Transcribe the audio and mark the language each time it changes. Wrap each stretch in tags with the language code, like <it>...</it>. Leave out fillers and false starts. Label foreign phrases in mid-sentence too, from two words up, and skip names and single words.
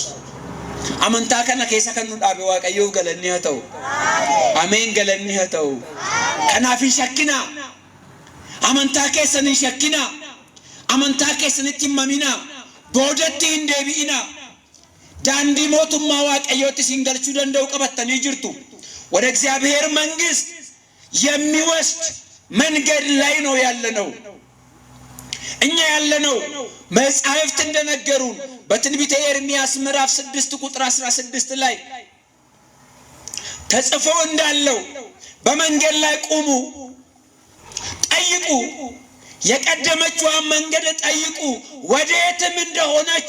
<om>Amantaa kana keessa kan nu dhaabe Waaqayyoof galanni haa ta'u. Ameen, galanni haa ta'u. Kanaaf hin shakkinaa. Amantaa keessan hin shakkinaa. Amantaa keessanitti hin maminaa. Boodatti hin deebi'inaa. Daandii mootummaa Waaqayyootti isin galchuu danda'u qabattanii jirtu.</om> <am>ወደ እግዚአብሔር መንግስት የሚወስድ መንገድ ላይ ነው ያለነው። እኛ ያለነው መጻሕፍት እንደነገሩን በትንቢተ ኤርምያስ ምዕራፍ 6:16 ላይ ተጽፎ እንዳለው በመንገድ ላይ ቁሙ፣ ጠይቁ፣ የቀደመችዋን መንገድ ጠይቁ፣ ወዴትም እንደሆነች</am>